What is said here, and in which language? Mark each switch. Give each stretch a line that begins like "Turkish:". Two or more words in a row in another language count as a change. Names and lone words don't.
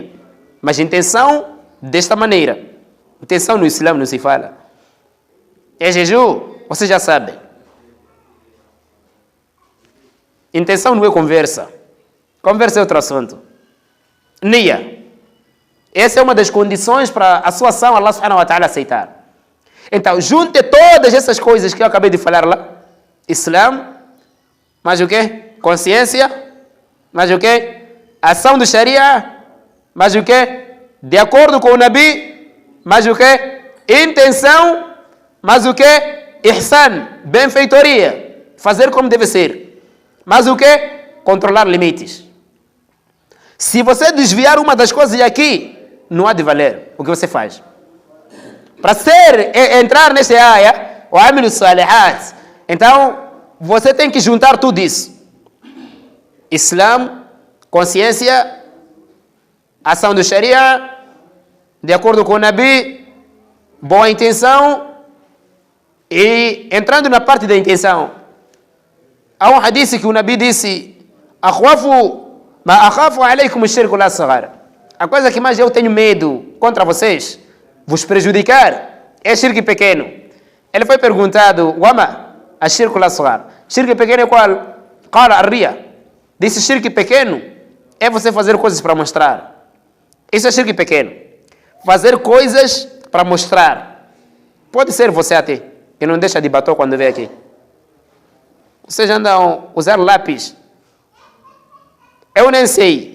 Portuguese: Mas intenção desta maneira. Intenção no Islã não se fala. É jejum, você já sabe. Intenção não é conversa. Conversa é outro assunto. Niya. Essa é uma das condições para a sua ação
Arabic: الله سبحانه وتعالى
Portuguese: aceitar. Então, junte todas essas coisas que eu acabei de falar lá. Islã, mais o quê? Consciência, mais o quê? Ação do Sharia, mais o quê? De acordo com o Nabi, mais o quê? Intenção, mais o quê? Ihsan, benfeitoria, fazer como deve ser. Mas o quê? Controlar limites. Se você desviar uma das coisas aqui, não há de valer o que você faz. Para entrar nessa área, o
Arabic: عملوا الصالحات,
Portuguese: então você tem que juntar tudo isso. Islã, consciência, ação do Sharia, de acordo com o Nabi, boa intenção. E entrando na parte da intenção, há um hadith que o Nabi disse,
Arabic: ما أخاف عليكم الشرك الأصغر.
Portuguese: A coisa que mais eu tenho medo contra vocês, vos prejudicar, é shirk pequeno. Ele foi perguntado,
Arabic: وما الشرك الأصغر.
Portuguese: Shirk pequeno é qual?
Arabic: قال الرياء.
Portuguese: Disse shirk pequeno é você fazer coisas para mostrar. Isso é shirk pequeno. Fazer coisas para mostrar. Pode ser você até, que não deixa de bater quando vem aqui. Vocês andam a usar lápis. Eu nem sei.